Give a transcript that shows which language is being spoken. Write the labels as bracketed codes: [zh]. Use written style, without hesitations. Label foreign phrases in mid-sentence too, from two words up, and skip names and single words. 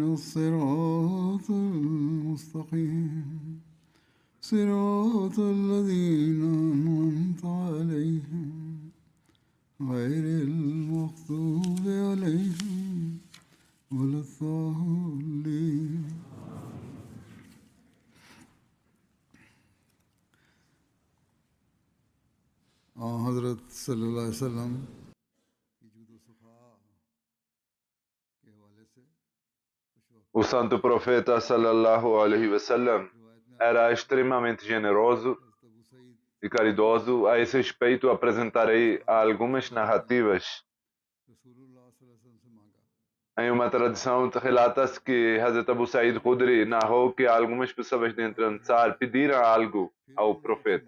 [ar] الصراط المستقيم صراط الذين أنعمت عليهم غير المغضوب عليهم ولا الضالين [ur] حضرت صلی اللہ علیہ وسلم [pt] O santo profeta [ar] صلى الله عليه وسلم [pt] era extremamente generoso e caridoso. A esse respeito, apresentarei algumas narrativas. Em uma tradição, relata-se que Hazrat Abu Sa'id Khudri narrou que algumas pessoas dentro do Ansar pediram algo ao profeta.